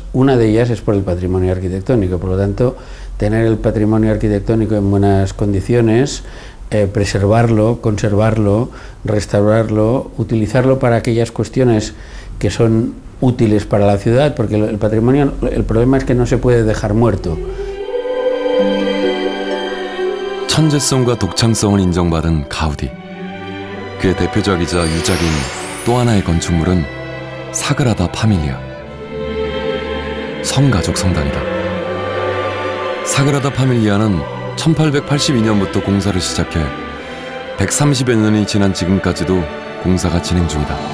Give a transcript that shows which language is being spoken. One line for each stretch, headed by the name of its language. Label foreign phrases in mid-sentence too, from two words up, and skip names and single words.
Spanish: Una de ellas es por el patrimonio arquitectónico, por lo tanto, tener el patrimonio arquitectónico en buenas condiciones, preservarlo, conservarlo, restaurarlo, utilizarlo para aquellas cuestiones que son útiles para la ciudad, porque el patrimonio, el problema es que no se puede dejar muerto.
Korean: 천재성과 독창성을 인정받은 가우디. 그의 대표작이자 유작인 또 하나의 건축물은 사그라다 파밀리아. 성가족 성당이다. 사그라다 파밀리아는 1882년부터 공사를 시작해 130여 년이 지난 지금까지도 공사가 진행 중이다.